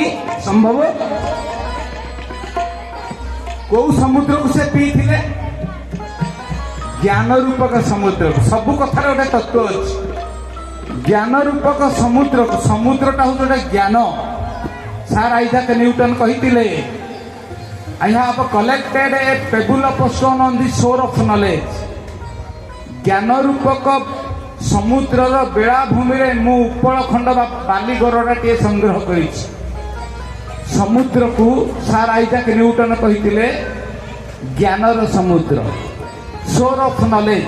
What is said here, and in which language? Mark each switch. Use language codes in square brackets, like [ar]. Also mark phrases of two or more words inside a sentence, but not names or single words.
[or] ସମ୍ଭବ। କୋଉ ସମୁଦ୍ରକୁ ସେ ପିଇଥିଲେ? ଜ୍ଞାନ ରୂପକ ସମୁଦ୍ରକୁ। ସବୁ କଥାର ଗୋଟେ ତତ୍ଵ ଅଛି। ଜ୍ଞାନ ରୂପକ ସମୁଦ୍ରକୁ। ସମୁଦ୍ରଟା ହଉଛି ଗୋଟେ ଜ୍ଞାନ। ସାର୍ ଆଇଜାକ୍ ନ୍ୟୁଟନ କହିଥିଲେ, [en] I have collected a pebble of stone on the shore of knowledge. [or] ଜ୍ଞାନ ରୂପକ ସମୁଦ୍ରର ବେଳାଭୂମିରେ ମୁଁ ଉପଳଖଣ୍ଡ ବା ବାଲି ଗରଡ଼ାଟିଏ ସଂଗ୍ରହ କରିଛି। ସମୁଦ୍ରକୁ ସାର୍ ଆଇଜାକ୍ ନ୍ୟୁଟନ କହିଥିଲେ ଜ୍ଞାନର ସମୁଦ୍ର, [en] shore of knowledge.